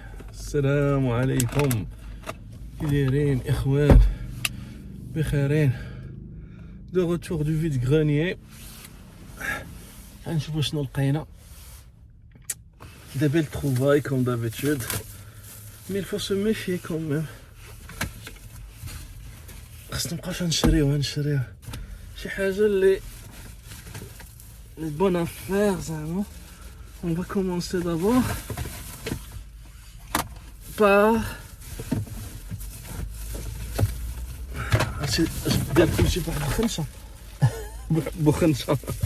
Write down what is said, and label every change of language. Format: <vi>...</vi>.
<ar>Salam alaikum. Kidirin, ikhwan. بخيرين.</ar> <fr>De retour du vide-grenier.</fr> <ar>غنشوفو شنو لقينا.</ar> <fr>Des belles trouvailles comme d'habitude. Mais il faut se méfier quand même.</fr> <ar>خاصنا مابقاوش نشريو شي حاجة اللي bonne affaire زعما.</ar> <fr>On va commencer d'abord par</fr> <ar>partie ديال كلشي بواحد الخنشه بخنشه.</ar>